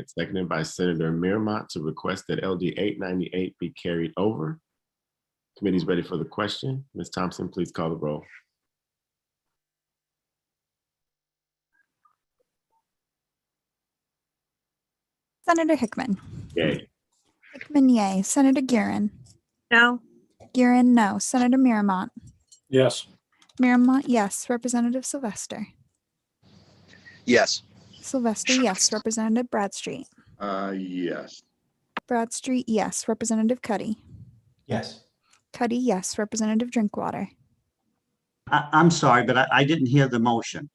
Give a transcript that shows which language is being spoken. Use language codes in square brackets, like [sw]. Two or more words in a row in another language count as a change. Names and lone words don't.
[en] Seconded by Senator Miramont to request that LD 898 be carried over. Committee's ready for the question. Ms. Thompson, please call the roll. Senator Hickman. Yay. Hickman, yay. Senator Guerin. No. Guerin, no. Senator Miramont. Yes. Miramont, yes. Representative Sylvester. Yes. Sylvester, yes. Representative Bradstreet. Yes. Bradstreet, yes. Representative Cuddy. Yes. Cuddy, yes. Representative Drinkwater. I'm sorry, but I didn't hear the motion.